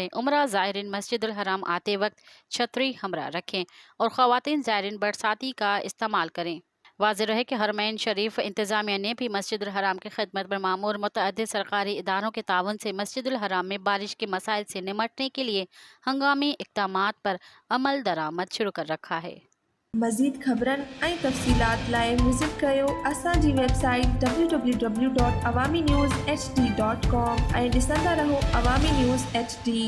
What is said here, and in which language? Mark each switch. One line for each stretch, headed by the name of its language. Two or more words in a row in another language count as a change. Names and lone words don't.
Urdu: عمرہ زائرین مسجد الحرام آتے وقت چھتری ہمراہ رکھیں اور خواتین زائرین برساتی کا استعمال کریں۔ واضح رہے کہ حرمین شریف انتظامیہ نے بھی مسجد الحرام کی خدمت پر مامور متعدد سرکاری اداروں کے تعاون سے مسجد الحرام میں بارش کے مسائل سے نمٹنے کے لیے ہنگامی اقدامات پر عمل درآمد شروع کر رکھا ہے۔
Sindhi: مزید خبرن ऐं तफ़सीलात लाइ विज़िट कयो असांजी वेबसाइट www.awamiNewsHD.com ऐं ॾिसंदा रहो अवामी न्यूज़ HD।